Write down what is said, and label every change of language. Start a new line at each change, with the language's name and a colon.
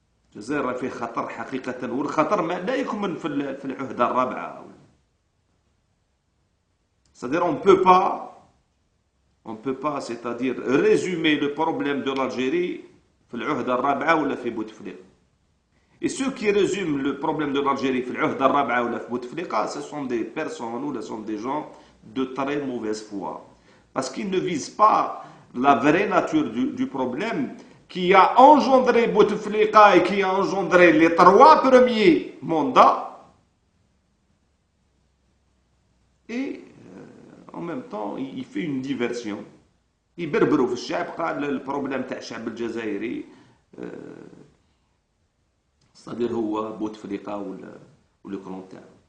Arabic: الجزائر راهي في خطر حقيقة، والخطر ما لا يكمن في العهدة الرابعة.
French: C'est-à-dire on ne peut pas, c'est-à-dire résumer le problème de l'Algérie
Arabic: في العهدة الرابعة ولا في بوتفليقة.
French: Et ceux qui résument le problème de l'Algérie
Arabic: في العهدة الرابعة ولا في بوتفليقة,
French: ce sont des personnes ou ce sont des gens de très mauvaise foi. Parce qu'ils ne visent pas la vraie nature du problème qui a engendré Bouteflika et qui a engendré les 3 premiers mandats. Et en même temps, il fait une diversion.
Arabic: يبربروا في الشعب، قال البروبليم تاع الشعب الجزائري صدير هو بوتفليقة ولا كلون تاعو.